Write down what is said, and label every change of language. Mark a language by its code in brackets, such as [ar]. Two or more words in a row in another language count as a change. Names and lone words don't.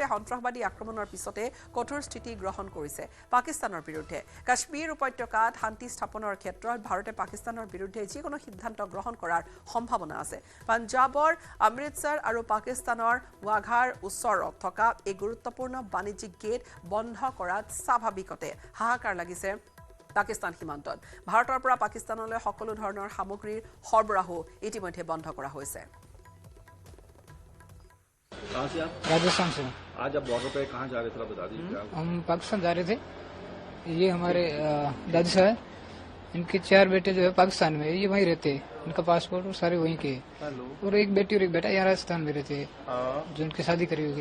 [as] সন্ত্ৰাসবাদী আক্ৰমণৰ পিছতে কঠোৰ স্থিতি গ্ৰহণ কৰিছে পাকিস্তানৰ বিৰুদ্ধে কাশ্মীৰ উপত্যকাত শান্তি স্থাপনৰ ক্ষেত্ৰত ভাৰতে পাকিস্তানৰ বিৰুদ্ধে যিকোনো সিদ্ধান্ত গ্ৰহণ কৰাৰ সম্ভাৱনা আছে পঞ্জাবৰ অমৃতসৰ আৰু পাকিস্তানৰ ৱাঘাৰ ওচৰত থকা এই গুৰুত্বপূৰ্ণ বাণিজ্যিক গেট বন্ধ কৰাত স্বাভাৱিকতে হাহাকাৰ লাগিছে পাকিস্তান সীমান্তত ভাৰতৰ পৰা পাকিস্তানলৈ সকলো ধৰণৰ সামগ্ৰীৰ সৰবৰাহ ইতিমধ্যে বন্ধ কৰা হৈছে [hi] कहाँ से आप? राजस्थान से। आज आप बॉर्डर पे कहाँ जा रहे थे, बता दीजिए। हम पाकिस्तान जा रहे थे। ये हमारे दादी साहब इनके 4 बेटे जो है पाकिस्तान में, ये वहीं रहते हैं, इनका पासपोर्ट और सारे वहीं के, और एक बेटी और एक बेटा यहाँ राजस्थान में रहते हैं, जो उनकी शादी करी होगी।